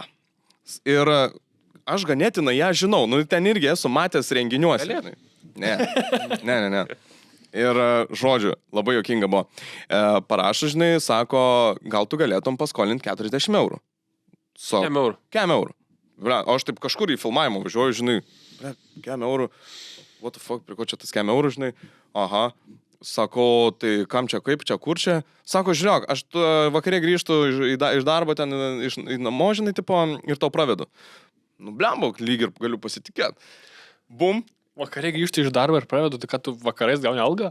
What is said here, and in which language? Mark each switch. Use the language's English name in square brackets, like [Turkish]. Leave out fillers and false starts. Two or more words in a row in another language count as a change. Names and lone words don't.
[Lithuanian] Ir aš ganėtinai ją žinau, nu ten irgi esu matęs renginiuose. Ne. Ir žodžiu, labai juokinga buvo. Parašo, žinai, sako, gal tu galėtum paskolinti 40 eurų. Kem eurų. O aš taip kažkur į filmavimą važiuoju, žinai, kem eurų. [English] What the fuck, [Lithuanian] prie ko čia tas kem eurų, žinai? Aha. Sako, tai kam čia, kaip čia, kur čia? Sako, žiūrėk, aš vakarė grįžtu iš darbo ten, iš namo, žinai, tipo, ir tau pravedu. Nu, blemba, lyg ir galiu pasitikėti. Bum. Vakarė grįžti iš darbo ir pravedu, tai kad tu vakarais gauni algą?